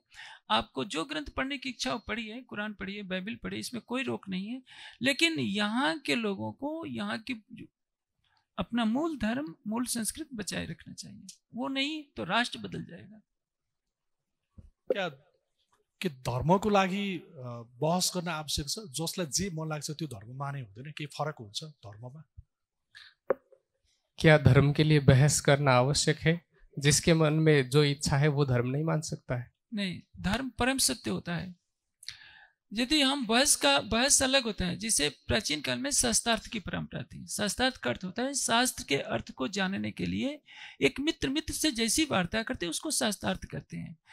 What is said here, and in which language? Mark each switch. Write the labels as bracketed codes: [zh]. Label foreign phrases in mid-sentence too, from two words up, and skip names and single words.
[hi] आपको जो ग्रंथ पढ़ने की इच्छा हो पढ़िए, कुरान पढ़िए, बाइबल पढ़िए, इसमें कोई रोक नहीं है। लेकिन यहाँ के लोगों को यहाँ की अपना मूल धर्म, मूल संस्कृति बचाए रखना चाहिए। वो नहीं तो राष्ट्र बदल जाएगा। [ne] क्या कि धर्मको लागि बहस गर्न आवश्यक छ? जसलाई जे मन लाग्छ त्यो धर्म माने हुँदैन? केही फरक हुन्छ धर्ममा? [hi] क्या धर्म के लिए बहस करना आवश्यक है? जिसके मन में जो इच्छा है वो धर्म नहीं मान सकता है? नहीं, धर्म परम सत्य होता है। यदि हम बहस अलग होता है। जिसे प्राचीन काल में शास्त्रार्थ की परंपरा थी। शास्त्रार्थ का अर्थ होता है शास्त्र के अर्थ को जानने के लिए एक मित्र से जैसी वार्ता करते हैं उसको शास्त्रार्थ करते हैं।